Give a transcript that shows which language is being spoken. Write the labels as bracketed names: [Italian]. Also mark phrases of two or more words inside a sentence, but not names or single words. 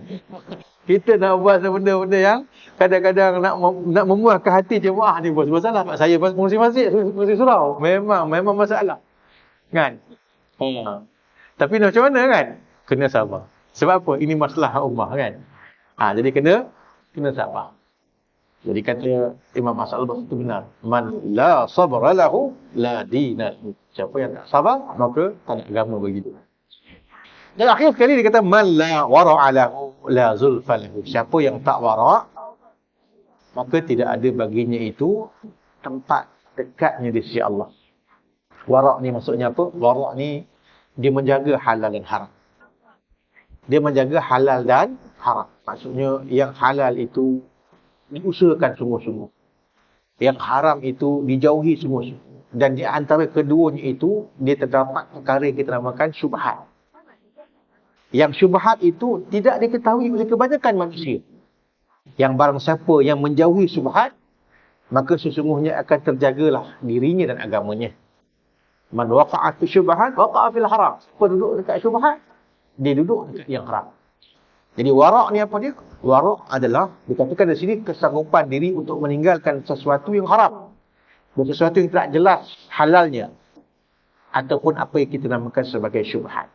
[Malay] Kita nak buat benda-benda yang kadang-kadang nak memuaskan hati jemaah ni pun salah. Saya pas pengurusi masjid, pengurusi surau. Memang masalah. Kan? Tapi macam mana kan? Kena sabar. Sebab apa? Ini masalah ummah kan? Jadi kena sabar. Jadi kata Imam Hasan al-Basri itu benar. [Arabic] من لا صبر له لا دين. [Malay] Siapa yang tak sabar, maka tak ada agama bagi dia. Dan akhir sekali dia kata [Arabic] من لا ورع له لا زلفى له. [Malay] Siapa yang tak wara', maka tidak ada baginya itu tempat dekatnya di sisi Allah. Wara' ni maksudnya apa? Wara' ni dia menjaga halal dan haram. Dia menjaga halal dan haram. Maksudnya yang halal itu diusahakan sungguh-sungguh. Yang haram itu dijauhi sungguh-sungguh. Dan di antara keduanya itu, dia terdapat perkara yang kita namakan syubhat. Yang syubhat itu tidak diketahui oleh kebanyakan manusia. Yang barang siapa yang menjauhi syubhat, maka sesungguhnya akan terjagalah dirinya dan agamanya. [Arabic] من وقع في الشبهات وقع في الحرام. [Malay] Siapa duduk dekat syubhat, dia duduk dekat yang haram. Jadi wara' ni apa dia? Wara' adalah, dikatakan di sini, kesanggupan diri untuk meninggalkan sesuatu yang haram. Dan sesuatu yang tidak jelas halalnya. Ataupun apa yang kita namakan sebagai syubhat.